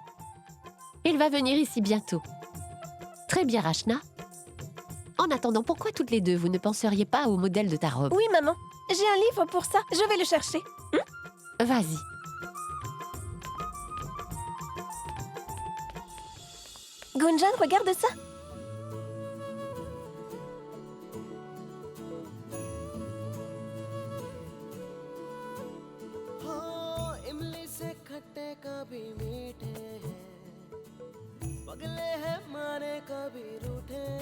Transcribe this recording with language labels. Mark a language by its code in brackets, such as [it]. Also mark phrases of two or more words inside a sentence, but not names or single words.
[fr] Il va venir ici bientôt. Très bien, Rachna. En attendant, pourquoi toutes les deux, vous ne penseriez pas au modèle de ta robe? Oui, maman. J'ai un livre pour ça. Je vais le chercher. Vas-y. Gunjan, regarde ça. [hi] इमली से खट्टे कभी मीठे हैं, पगले हैं मारे कभी रूठे,